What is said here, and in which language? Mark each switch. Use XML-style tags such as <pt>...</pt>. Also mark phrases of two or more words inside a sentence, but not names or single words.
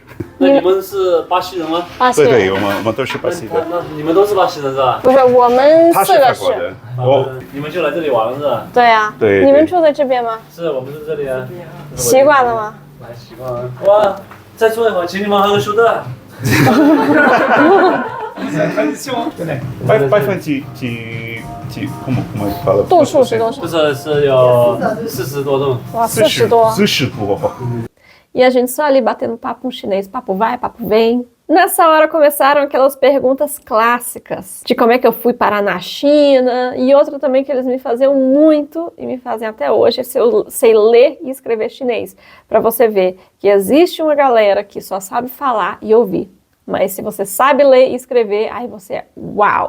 <zh>那你们是巴西人吗？巴西人。对，我们都是巴西的。那你们都是巴西人是吧？不是，我们他是 4个法国的。你们就来这里玩了是吧？对啊。对。你们住在这边吗？是，我们是这里啊。习惯了吗？来，习惯了。哇，再坐一会儿，请你们喝个苏打。</zh> <pt>como fala?</pt> <zh>度数是多少？是有40多度。哇，40多。 40多。</zh> <pt>E a gente só ali batendo papo com chinês, papo vai, papo vem. Nessa hora começaram aquelas perguntas clássicas de como é que eu fui parar na China e outra também que eles me faziam muito e me fazem até hoje, se eu sei ler e escrever chinês. Para você ver que existe uma galera que só sabe falar e ouvir, mas se você sabe ler e escrever, aí você é uau!</pt>